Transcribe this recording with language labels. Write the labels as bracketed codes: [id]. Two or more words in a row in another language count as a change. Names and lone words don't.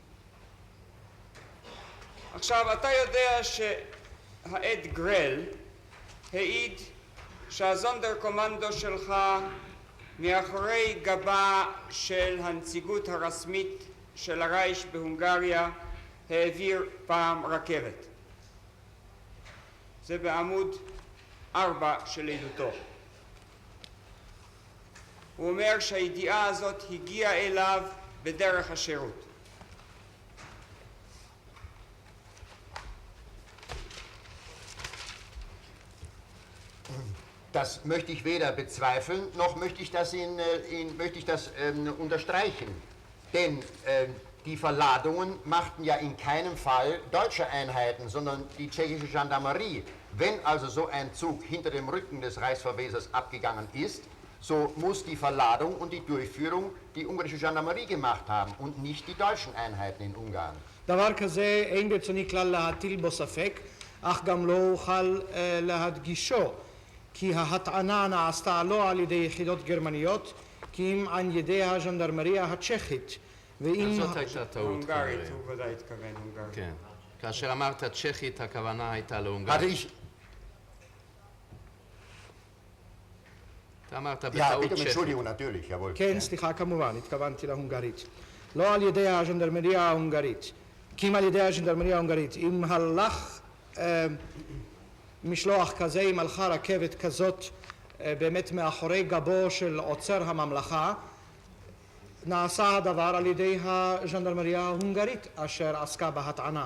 [he] עכשיו, אתה יודע שהעד גרל העיד שהזונדר קומנדו שלך מאחורי גבה של הנציגות הרשמית של הרייש בהונגריה העביר פעם רכבת. זה בעמוד 4 של עדותו. הוא אומר שהידיעה הזאת הגיעה אליו בדרך השירות. [de] das möchte ich weder bezweifeln, noch möchte ich das, unterstreichen. Denn die Verladungen machten ja in keinem Fall deutsche Einheiten, sondern die tschechische Gendarmerie. Wenn also so ein Zug hinter dem Rücken des Reichsverwesers abgegangen ist, so muss die Verladung und die Durchführung die ungarische Gendarmerie gemacht haben und nicht die deutschen Einheiten in Ungarn. [he] דבר כזה אין ברצוני כלל להטיל בו ספק, אך גם לא אוכל להדגישו, כי ההטענה נעשתה לא על ידי יחידות גרמניות, כי אם על ידי הז'נדרמריה הצ'כית. ואם... זאת הייתה טעות. הונגרית, כנראה. הוא ודאי התכוון הונגרית. כן. כאשר אמרת צ'כית, הכוונה הייתה [de] Hatte [he] להונגרית. [de] ich, [he] אתה אמרת [de] ja, [he] בטעות [de] bitte um [he] צ'כית. [de] Entschuldigung, natürlich, jawohl. [he] כן, סליחה, כמובן, התכוונתי להונגרית. לא על ידי הז'נדרמריה ההונגרית, כי אם על ידי הז'נדרמריה ההונגרית. אם הלך משלוח כזה, אם הלכה רכבת כזאת באמת מאחורי גבו של עוצר הממלכה, נעשה הדבר על ידי הז'נדרמריה ההונגרית אשר עסקה בהטענה.